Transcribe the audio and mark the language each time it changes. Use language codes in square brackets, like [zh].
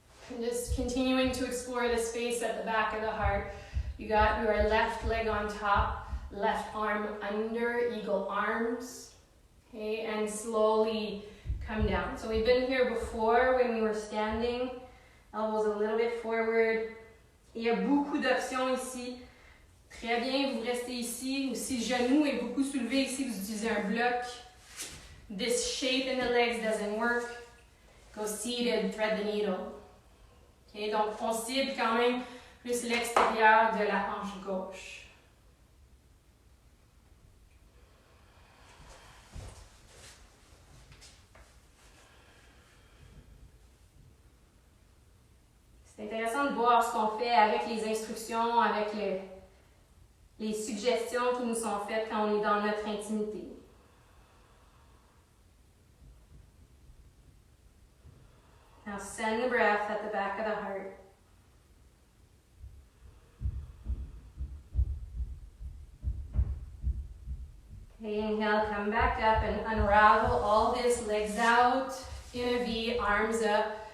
[en] And just continuing to explore the space at the back of the heart. You got your left leg on top, left arm under, eagle arms, okay? And slowly come down. So we've been here before when we were standing, elbows a little bit forward. [fr] Il y a beaucoup d'options ici. Très bien, vous restez ici. Ou si le genou est beaucoup soulevé ici, vous utilisez un bloc. [en] This shape in the legs doesn't work. Go seated, thread the needle. [fr] Okay, donc on cible quand même plus l'extérieur de la hanche gauche. C'est intéressant de voir ce qu'on fait avec les instructions, avec les suggestions qui nous sont faites quand on est dans notre intimité. [en] Now send the breath at the back of the heart. Okay, inhale, come back up and unravel all this, legs out in a V, arms up.